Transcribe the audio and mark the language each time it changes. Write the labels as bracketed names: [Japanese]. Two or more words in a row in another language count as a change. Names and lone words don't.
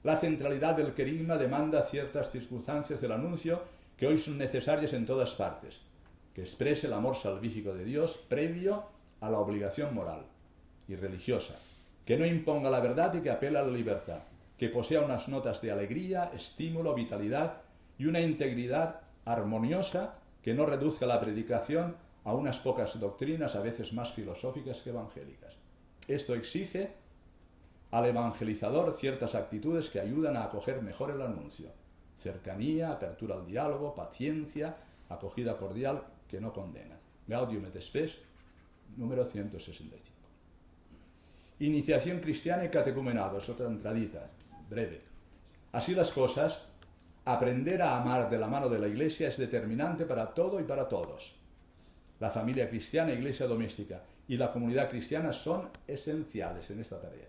[Spanish] La centralidad del querigma demanda ciertas circunstancias del anuncio que hoy son necesarias en todas partes, que exprese el amor salvífico de Dios previo a la obligación moral y religiosa, que no imponga la verdad y que apela a la libertad, que posea unas notas de alegría, estímulo, vitalidad y una integridad armoniosa que no reduzca la predicación a unas pocas doctrinas, a veces más filosóficas que evangélicas. Esto exige al evangelizador ciertas actitudes que ayudan a acoger mejor el anuncio: cercanía, apertura al diálogo, paciencia, acogida cordial que no condena. Gaudium et Spes, número 165. Iniciación cristiana y catecumenado, es otra entradita, breve. Así las cosas, aprender a amar de la mano de la Iglesia es determinante para todo y para todos. La familia cristiana, iglesia doméstica y la comunidad cristiana son esenciales en esta tarea.